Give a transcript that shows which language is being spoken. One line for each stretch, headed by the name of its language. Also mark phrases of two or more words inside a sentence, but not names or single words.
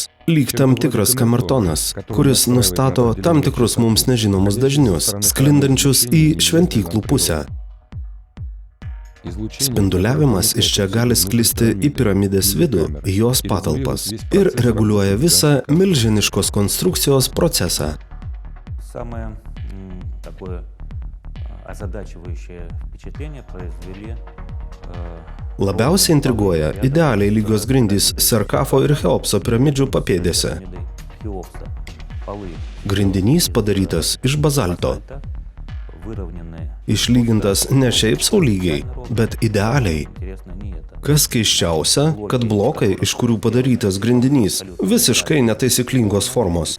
Lithuanian: Lyg tam tikras kamertonas, kuris nustato tam tikrus mums nežinomus dažnius, sklindančius į šventyklų pusę. Spinduliavimas iš čia gali sklisti į piramidės vidų, į jos patalpas ir reguliuoja visą milžiniškos konstrukcijos процесса.
Russian: Самое такое озадачивающее впечатление произвели
Lithuanian: Labiausiai intriguoja idealiai lygios grindys Serkafo ir Cheopso piramidžių papėdėse. Grindinys padarytas iš bazalto. Išlygintas ne šiaip sau lygiai, bet idealiai. Kas keisčiausia, kad blokai, iš kurių padarytas grindinys, visiškai netaisyklingos formos.